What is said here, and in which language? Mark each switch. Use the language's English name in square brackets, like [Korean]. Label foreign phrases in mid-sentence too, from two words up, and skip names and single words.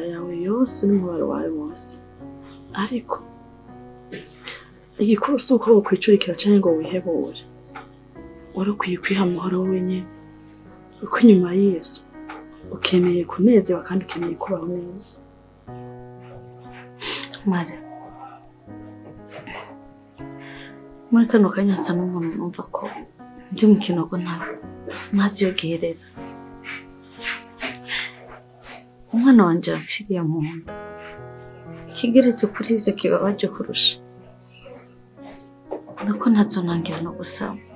[Rundi] yawe yose n'umubaro wawe wose ariko igikuru si uko wokwicurikira canke ngo wihebure warakwiye kwiha amahoro wenyene uko inyuma y'ivyo ukeneye kunezerwa kandi ukeneye kubaho neza Mare muri kano kanya asa n'umuntu numva ko ndi mu kinogo ntazi yogerera umwana wanje amfiriye mu nda ikigeretse kuri ivyo kibabaje kurusha nuko ntazonangira no gusaba